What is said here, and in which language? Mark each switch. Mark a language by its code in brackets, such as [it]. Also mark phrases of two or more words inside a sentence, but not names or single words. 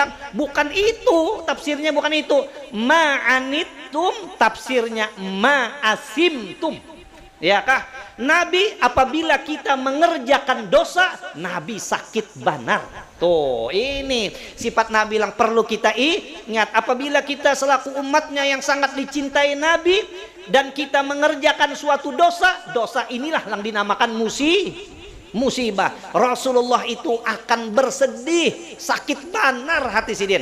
[id] Bukan itu tafsirnya, bukan itu. Ma'anittum tafsirnya ma'asimtum, ya kah? Nabi apabila kita mengerjakan dosa, Nabi sakit banar. Tuh, ini sifat Nabi yang perlu kita ingat. Apabila kita selaku umatnya yang sangat dicintai Nabi dan kita mengerjakan suatu dosa inilah yang dinamakan musibah. Rasulullah itu akan bersedih, sakit banar hati sidin.